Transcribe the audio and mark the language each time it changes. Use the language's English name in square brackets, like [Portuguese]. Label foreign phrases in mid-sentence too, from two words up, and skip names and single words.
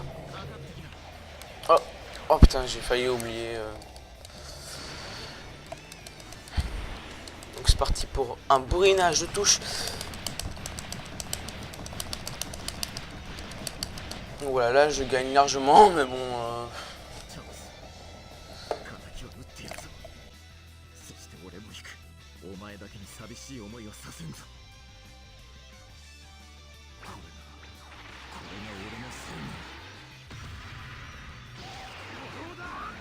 [French] Oh, oh putain, j'ai failli oublier. Donc c'est parti pour un bourrinage de touche. Donc voilà, là je gagne largement, mais bon. [Japanese] 敵を撃ってやるぞ。そして俺も行く。お前だけに寂しい思いをさせんぞ。これが俺の正義。どうだ。